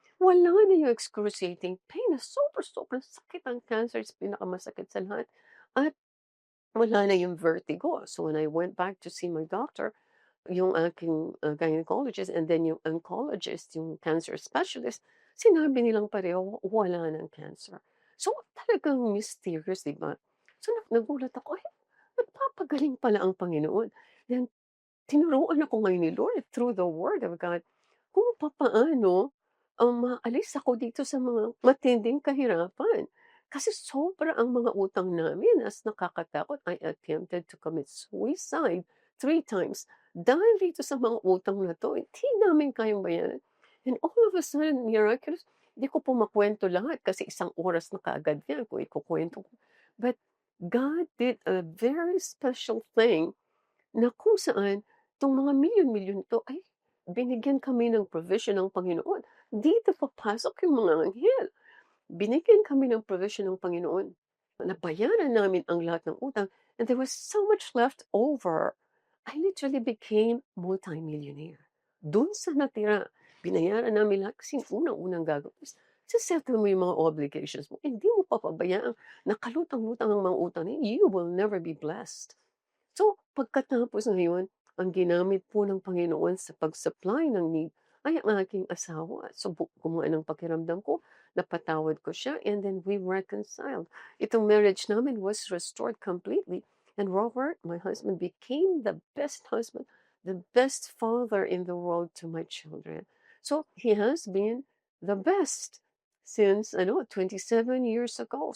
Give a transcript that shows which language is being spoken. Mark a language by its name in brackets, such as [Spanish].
[Filipino] Wala na yung [English] excruciating pain [Filipino] na sobrang sakit ang cancer, is pinakamasakit sa lahat. At wala na yung vertigo. [English] So when I went back to see my doctor, [Filipino] yung aking gynecologist and then yung oncologist, yung cancer specialist, sinabi nilang pareho, wala ng cancer. So talagang mysterious, di ba? So nagulat ako, eh, nagpapagaling pala ang Panginoon. Then tinuruan ako ngayon ni Lord through the Word of God kung papaano maalis ako dito sa mga matinding kahirapan. Kasi sobra ang mga utang namin as nakakatakot. [English] I attempted to commit suicide 3 times [Filipino] dahil dito sa mga utang na 'to, hindi namin kayang bayaran. [English] And all of a sudden, miraculous, [Filipino] hindi ko po makuwento lahat kasi isang oras na kaagad 'yan kung ikukuwento ko. [English] But God did a very special thing [Filipino] na kung saan 'tong mga milyon-milyon 'to ay binigyan kami ng provision ng Panginoon. Dito papasok yung mga anghel. Binigyan kami ng provision ng Panginoon. Nabayaran namin ang lahat ng utang [English] and there was so much left over. I literally became multimillionaire. [Filipino] Dun sa natira, binayaran namin lahat kasi unang-unang gagawin is se-settle mo yung mga obligations mo. Hindi mo papabayaan, nakalutang-lutang ang mga utang na yun, [English] you will never be blessed. [Filipino] So, pagkatapos ngayon, ang ginamit po ng Panginoon sa pag-supply ng need ay ang aking asawa. So, gumaan ang pakiramdam ko, napatawad ko siya, [English] and then we reconciled. [Filipino] Itong marriage namin [English] was restored completely. And Robert, my husband, became the best husband, the best father in the world to my children. So, he has been the best since 27 years ago.